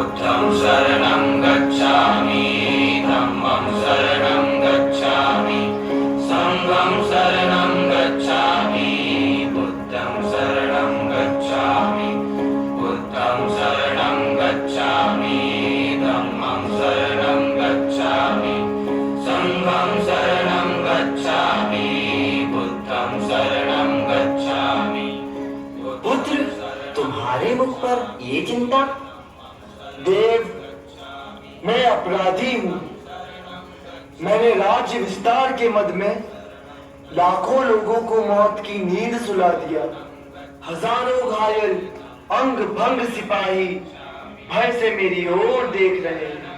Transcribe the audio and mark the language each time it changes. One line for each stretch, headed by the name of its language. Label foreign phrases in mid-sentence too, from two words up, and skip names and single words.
Pali: बुद्धं शरणं गच्छामि धम्मं शरणं गच्छामि संघं शरणं गच्छामि बुद्धं शरणं गच्छामि बुद्धं शरणं गच्छामि धम्मं शरणं गच्छामि संघं शरणं गच्छामि बुद्धं शरणं गच्छामि।
Hindi: पुत्र, तुम्हारे मुख पर ये चिंता? देव, मैं अपराधी हूँ। मैंने राज्य विस्तार के मद में लाखों लोगों को मौत की नींद सुला दिया। हजारों घायल अंग भंग सिपाही भय से मेरी ओर देख रहे हैं।